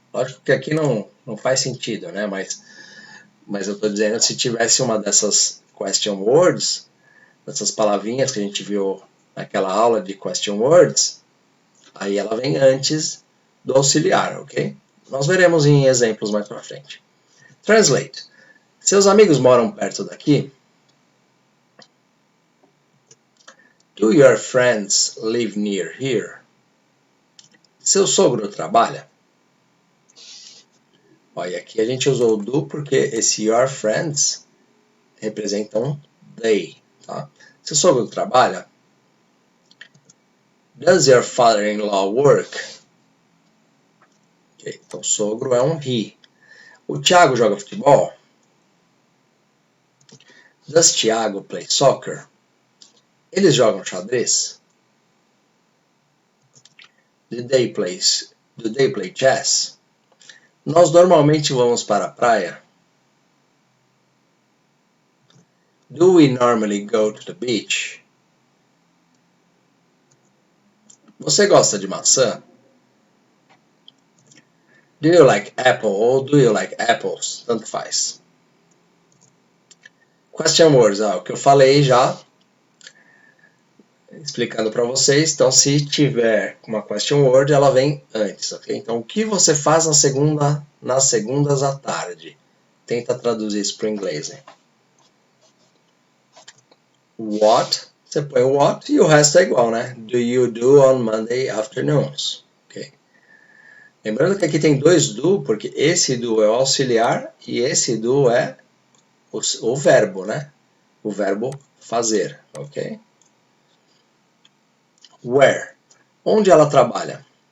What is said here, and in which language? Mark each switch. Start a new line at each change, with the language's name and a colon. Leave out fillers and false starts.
Portuguese: Lógico que aqui não faz sentido, né? Mas eu estou dizendo, se tivesse uma dessas question words, dessas palavrinhas que a gente viu naquela aula de question words, aí ela vem antes do auxiliar, ok? Nós veremos em exemplos mais para frente. Translate. Seus amigos moram perto daqui?
English: Do your friends live near here?
Portuguese: Seu sogro trabalha? Olha, aqui a gente usou o do porque esse your friends representa um they. Tá? Seu sogro trabalha?
English: Does your father-in-law work? Okay,
Portuguese: então sogro é um he. O Thiago joga futebol?
English: Does Thiago play soccer?
Portuguese: Eles jogam xadrez?
English: Do they play chess?
Portuguese: Nós normalmente vamos para a praia?
English: Do we normally go to the beach?
Portuguese: Você gosta de maçã?
English: Do you like apple ou do you like apples?
Portuguese: Tanto faz. Question words, o que eu falei já, explicando para vocês. Então, se tiver uma question word, ela vem antes, ok? Então, o que você faz nas segundas à tarde? Tenta traduzir isso para o inglês, né? What, você põe o what e o resto é igual, né?
English: Do you do on Monday afternoons? Ok?
Portuguese: Lembrando que aqui tem dois do, porque esse do é o auxiliar e esse do é o verbo, né? O verbo fazer, ok? Where? Onde ela trabalha?